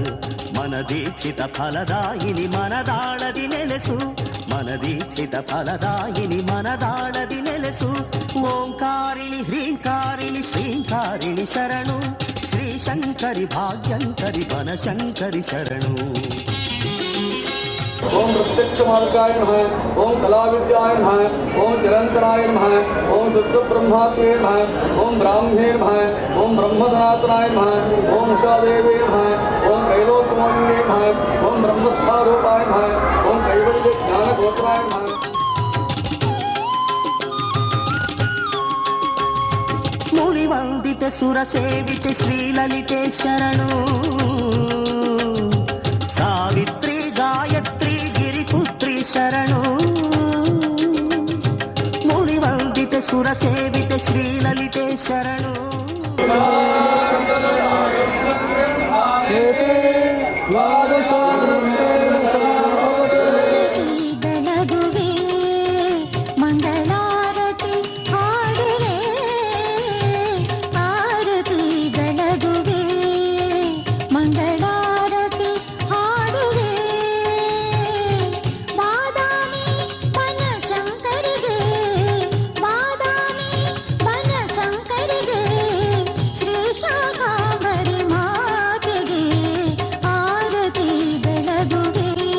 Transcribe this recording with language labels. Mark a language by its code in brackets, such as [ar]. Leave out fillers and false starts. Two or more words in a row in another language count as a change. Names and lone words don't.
[kn] ಮನದೀಕ್ಷಿತ ಫಲದಾಯಿನಿ ಮನದಾಳದಿ ನೆಲೆಸು ಮನದೀಕ್ಷಿತ ಫಲದಾಯಿನಿ ಮನದಾಳದಿ ನೆಲೆಸು. ಓಂಕಾರಿಣಿ ಹ್ರೀಂಕಾರಿಣಿ ಶ್ರೀಂಕಾರಿಣಿ ಶರಣು ಶ್ರೀಶಂಕರಿ ಭಾಗ್ಯಂಕರಿ ಬನಶಂಕರಿ ಶರಣು. [sa] ओम प्रत्यक्ष मार्गाय नमः, ओम कलाविद्याय नमः, ओम चिरंतनाय नमः, ओम शुद्ध ब्रह्मात्मे नमः, ओम ब्राह्मणे नमः, ओम ब्रह्म सनातनाय नमः, ओम उषादेवे नमः, ओम कैलोकमोहिने नमः, ओम ब्रह्मस्थारूपाय नमः, ओम कैवल्य ज्ञानगोत्राय नमः। [kn] ಮುನಿವಂದಿತ ಸುರಸೇವಿತ ಶ್ರೀಲಲಿತೆ ಶರಣು ಸಾವಿತ್ರಿ ಗಾಯತ್ರಿ ಗಿರಿಪುತ್ರಿ ಶರಣು ಮುನಿವಂದಿತ ಸುರಸೇವಿತ ಶ್ರೀಲಲಿತೆ ಶರಣು ಬೆಳಗುವೆ ಮಂಗಳಾರತಿ ಹಾಡುವೆ ಆರತಿ ಬೆಳಗುವೆ ಮಂಗಳಾರತಿ ಹಾಡುವೆ ಬಾದಾಮಿ ಬನಶಂಕರಿಗೆ ಬಾದಾಮಿ ಬನಶಂಕರಿಗೆ ಶ್ರೀ ಶಾಕಾಂಬರಿ ಮಾತೆಗೆ ಆರತಿ ಬೆಳಗುವೆ